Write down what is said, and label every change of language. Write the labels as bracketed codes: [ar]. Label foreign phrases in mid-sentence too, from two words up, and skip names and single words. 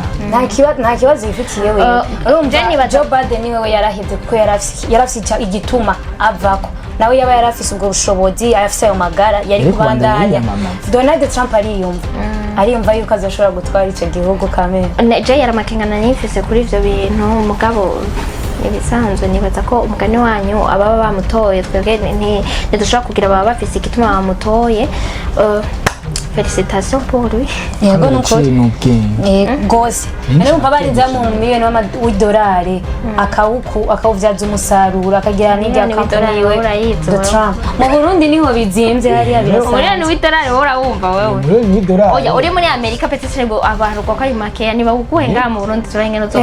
[rn] nta kibazo yifitiye we urumva Joe Biden niwe yarahevye kuko yarafise igituma avako nawe yaba yarafise ubwo bushobozi arafise ayo magara yari kubandanya Donald Trump ariyumva yuko azoshobora gutwara ico gihugu kamere je yaramakengana nifise kuri ivyo bintu mugabo ibisanzwe nibaza ko umugani wanyu ababa bamutoye twebwe ntidushobora kugira baba bafise igituma bamutoye [fr] félicitations pour lui [rn] yego nuko gose urumva barinze mu miliyoni w'idolari akawuvyaza umusaruro akagira n'irya company we de Trump mu Burundi niho bizimvye hariya birasa miliyoni w'idolari wowe urawumva wewe oya uri muri Amerika petite ngo abantu ko ari makeya niba guhenga mu Burundi turengene zo